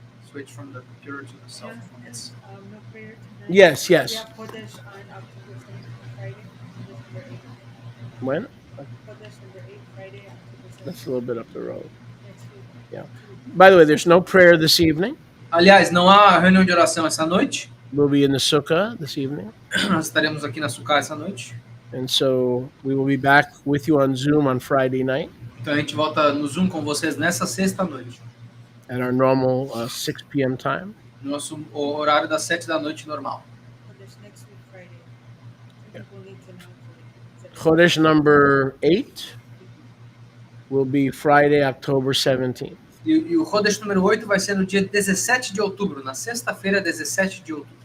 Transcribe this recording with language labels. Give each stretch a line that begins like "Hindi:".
English: Switch from the computer to the cell phone. Yes. No prayer tonight. Yes, yes. We have Kodesh on October 7th, Friday. Kodesh number 8. When? Kodesh number 8, Friday, October 7th. That's a little bit up the road. Next week. Yeah. By the way, there's no prayer this evening.
Portuguese: Aliás, não há reunião de oração essa noite.
English: We'll be in the sukkah this evening.
Portuguese: Nós estaremos aqui na Sukkah essa noite.
English: And so we will be back with you on Zoom on Friday night
Portuguese: Então a gente volta no Zoom com vocês nessa sexta noite.
English: at our normal 6 p.m. time.
Portuguese: Nosso horário das 7 da noite normal.
English: Kodesh next week, Friday. People need to know. Chodesh number 8 will be Friday, October 17th.
Portuguese: E o Chodesh número 8 vai ser no dia 17 de outubro, na sexta-feira, 17 de outubro.